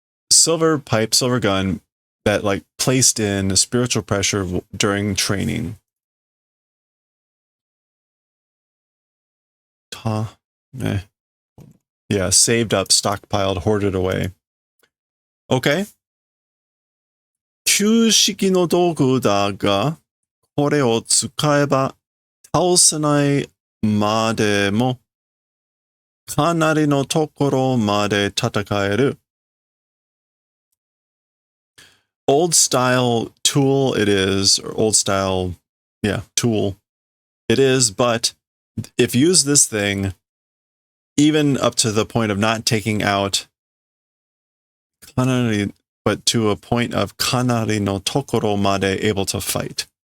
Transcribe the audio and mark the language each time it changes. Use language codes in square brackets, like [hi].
[en] Silver pipe, silver gun that like placed in spiritual pressure during training. Yeah, saved up, stockpiled, hoarded away. Okay. [ja] 旧式の道具だが、これを使えば倒せないまでも、かなりのところまで戦える。 [en] Old style tool it is, or old style, yeah, tool it is, but if you use this thing, even up to the point of not taking out kanari, but to a point of [ja] kanari no tokoro made [en] able to fight.